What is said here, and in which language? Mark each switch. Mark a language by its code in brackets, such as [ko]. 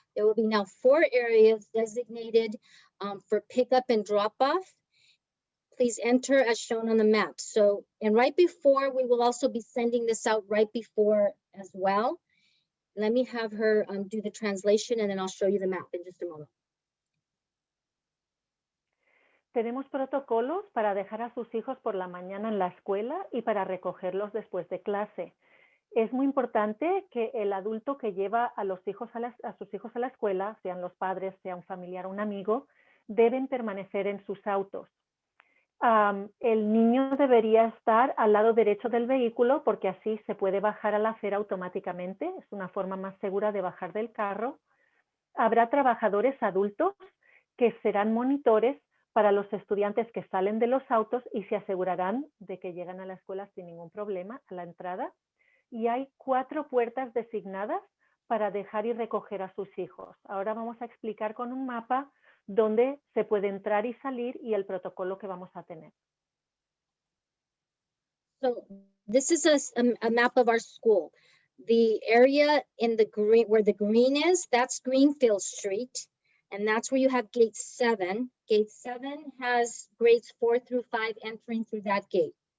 [en] There will be now 4 areas designated for pickup and drop off. Please enter as shown on the map. So, and right before, we will also be sending this out right before as well. Let me have her do the translation and then I'll show you the map in just a moment. [es] Tenemos protocolos para dejar a sus hijos por la mañana en la escuela y para recogerlos después de clase. Es muy importante que el adulto que lleva a sus hijos a la escuela, sean los padres, sea un familiar o un amigo, deben permanecer en sus autos. El niño debería estar al lado derecho del vehículo porque así se puede bajar a la acera automáticamente. Es una forma más segura de bajar del carro. Habrá trabajadores adultos que serán monitores para los estudiantes que salen de los autos y se asegurarán de que llegan a la escuela sin ningún problema a la entrada. Y hay 4 puertas designadas para dejar y recoger a sus hijos. Ahora vamos a explicar con un mapa dónde se puede entrar y salir y el protocolo que vamos a tener. [en] So this is a map of our school. The area in the green, where the green is, that's Greenfield Street. And that's where you have gate 7. Gate 7 has grades 4 through 5 entering through that gate.